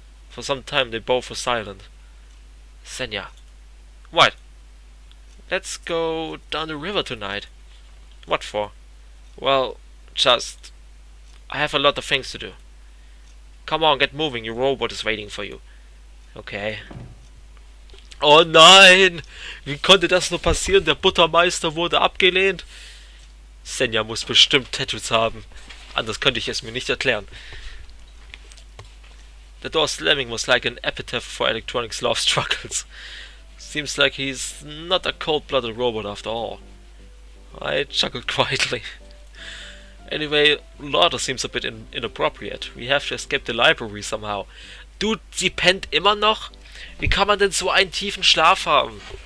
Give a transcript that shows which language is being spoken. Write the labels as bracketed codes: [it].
[en] For some time they both were silent. Zhenya. What? Let's go down the river tonight. What for? Well, just... I have a lot of things to do. Come on, get moving, your robot is waiting for you. Okay. [de] Oh nein! Wie konnte das nur passieren? Der Buttermeister wurde abgelehnt. Zhenya muss bestimmt Tattoos haben. Anders könnte ich es mir nicht erklären. [en] The door slamming was like an epitaph for electronics love struggles. Seems like he's not a cold-blooded robot after all. I chuckled quietly. Anyway, Lauder seems a bit inappropriate. We have to escape the library somehow. [de] Dude, sie pennt immer noch? Wie kann man denn so einen tiefen Schlaf haben?